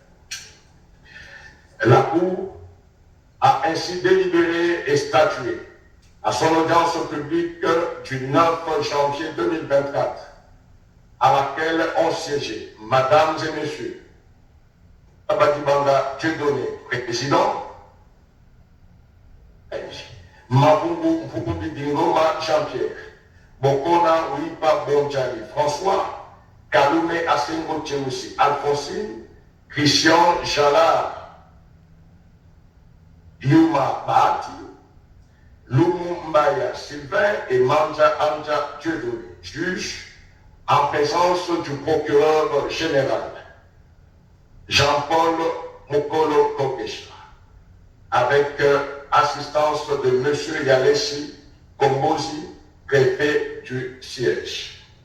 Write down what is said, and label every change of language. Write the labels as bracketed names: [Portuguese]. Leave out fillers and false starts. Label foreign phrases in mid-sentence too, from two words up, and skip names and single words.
[French] La Cour a ainsi délibéré et statué à son audience publique du 9 janvier 2024, à laquelle ont siégé, Mesdames et Messieurs, Abadibanga Dieudonné, président, Mabungu Mpubidingoma Jean-Pierre, Bokona Ouipa Bonjali François, Kalume Asengo Tchemoussi Alphonsine, Christian Jalard Yuma Bahati, Lumu Mbaya Sylvain et Manja Anja Dieudonné, juge en présence du procureur général Jean-Paul Mokolo Kokesha, avec assistance de M. Yalessi Kombozi, préfet du siège.